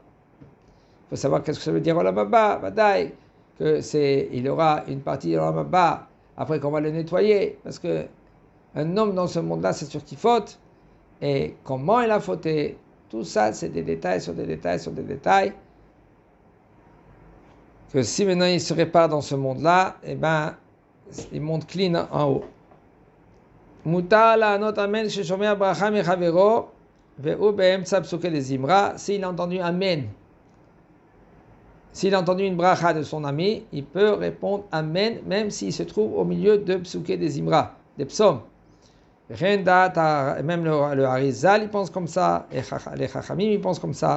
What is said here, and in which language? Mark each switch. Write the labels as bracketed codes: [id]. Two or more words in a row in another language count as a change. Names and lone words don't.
[fr] Il faut savoir qu'est-ce que ça veut dire [he] עולם הבא, [fr] Vadaï, il aura une partie de [he] עולם הבא, [fr] après qu'on va le nettoyer, parce que un homme dans ce monde-là, c'est sûr qu'il faute, et comment il a fauté, tout ça, c'est des détails sur des détails sur des détails, que si maintenant il se répare dans ce monde-là, eh ben, il monte clean en haut. [he] מותר לענות אמן ששומע ברכה מחבירו, והוא באמצע פסוקי דזמרה, [fr] s'il a entendu amen, s'il a entendu une bracha de son ami, il peut répondre Amen, même s'il se trouve au milieu de Psuké des Zimra, des psaumes. Même le Harizal, il pense comme ça, les Chachamim, ils pensent comme ça.